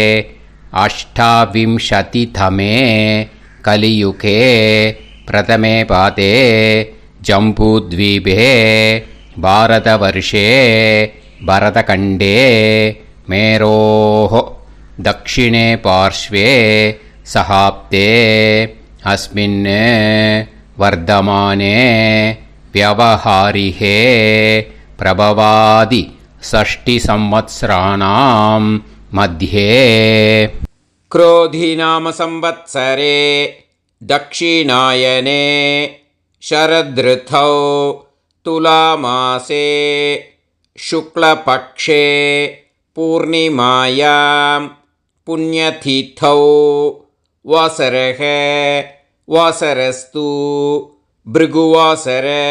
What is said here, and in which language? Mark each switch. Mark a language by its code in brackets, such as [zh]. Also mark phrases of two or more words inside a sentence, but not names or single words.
[sa] अष्टाविंशतितमे कलियुगे प्रथमे पादे जम्बूद्वीपे भारतवर्षे भरतखण्डे मेरोः दक्षिणे पार्श्वे शकाब्दे अस्मिन् वर्तमाने व्यवहारिहे प्रभवादि 6 संवत्सराणां मध्ये. क्रोधिनाम संवत्सरे दक्षिणायने शरदृतौ तुलामासे शुक्लपक्षे पूर्णिमायां पुण्यतिथौ वासरः वासरस्तु भृगुवासर